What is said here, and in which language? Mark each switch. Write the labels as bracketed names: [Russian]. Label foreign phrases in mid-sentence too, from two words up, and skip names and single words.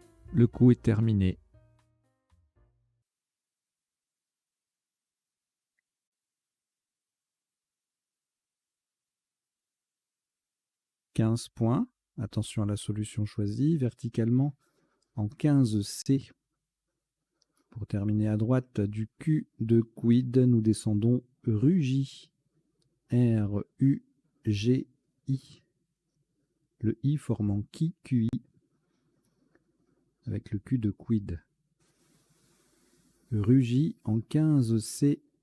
[French] Le coup est terminé. « 15 points. Attention à la solution choisie. Verticalement en 15C. Pour terminer à droite du Q de quid, nous descendons Rugy. R-U-G-I. Le I formant qui, QI, avec le Q de quid. Rugy en 15C.